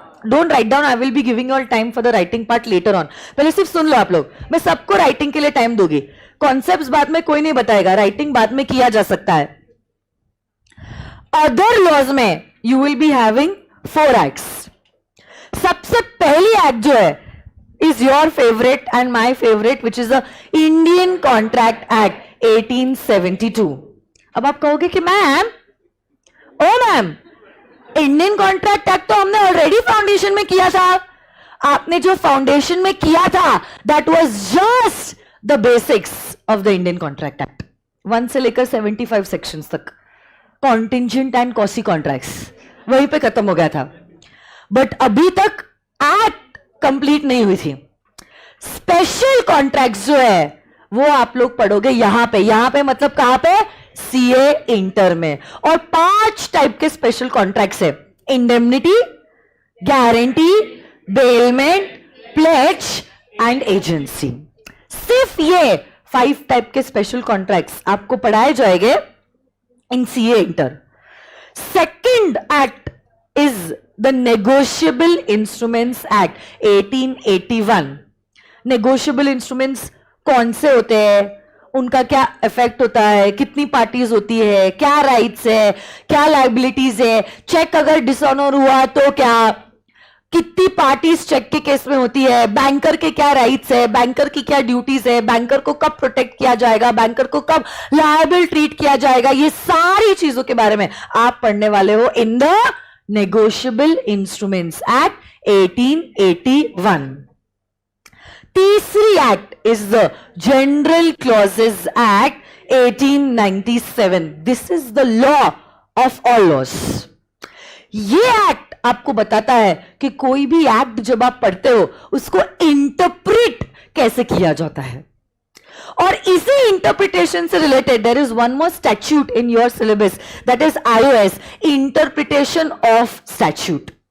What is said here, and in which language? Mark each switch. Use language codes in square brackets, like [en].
[en] Don't write down, I will be giving all time for the writing part later on. [hi] पहले सिर्फ सुन लो आप लोग. मैं सबको राइटिंग के लिए टाइम दूंगी. कॉन्सेप्ट्स बाद में कोई नहीं बताएगा, राइटिंग बाद में किया जा सकता है. [en] Other laws में you will be having 4 acts. [hi] सबसे पहली एक्ट जो है [en] is your favorite and my favorite, which is the Indian Contract Act 1872. [hi] अब आप कहोगे कि मैम, ओ मैम, इंडियन कॉन्ट्रैक्ट एक्ट तो हमने ऑलरेडी फाउंडेशन में किया था. आपने जो फाउंडेशन में किया था, [en] That was just the basics of the Indian contract act. [hi] 1 से लेकर 75 सेक्शंस तक, कॉन्टिंजेंट एंड कॉसी कॉन्ट्रैक्ट्स, वहीं पे खत्म हो गया था. बट अभी तक एक्ट कंप्लीट नहीं हुई थी. स्पेशल कॉन्ट्रैक्ट्स जो है वो आप लोग पढ़ोगे यहां पे. यहां पे मतलब कहां पे? सीए इंटर में. और 5 टाइप के स्पेशल कॉन्ट्रैक्ट्स है. Indemnity, guarantee, bailment, plays and agency. सिर्फ ये 5 टाइप के स्पेशल कॉन्ट्रैक्ट्स आपको पढ़ाए जाएंगे इन CA inter. [en] Second act is the Negotiable Instruments Act 1881. [hi] Negotiable instruments कौन से होते हैं, उनका क्या इफेक्ट होता है, कितनी पार्टीज होती है, क्या राइट्स है, क्या लाइबिलिटीज है, चेक अगर डिसऑनर हुआ तो क्या, कितनी पार्टीज चेक के केस में होती है, बैंकर के क्या राइट्स है, बैंकर की क्या ड्यूटीज है, बैंकर को कब प्रोटेक्ट किया जाएगा, बैंकर को कब लायबल ट्रीट किया जाएगा. ये सारी चीजों के बारे में आप पढ़ने वाले हो [en] In the Negotiable Instruments Act 1881. तीसरी act is the General Clauses Act 1897. This is the law of all laws. [hi] ये एक्ट आपको बताता है कि कोई भी एक्ट जब आप पढ़ते हो उसको इंटरप्रेट कैसे किया जाता है. और इसी इंटरप्रिटेशन से related [en] There is one more statute in your syllabus, that is IOS, interpretation of statute.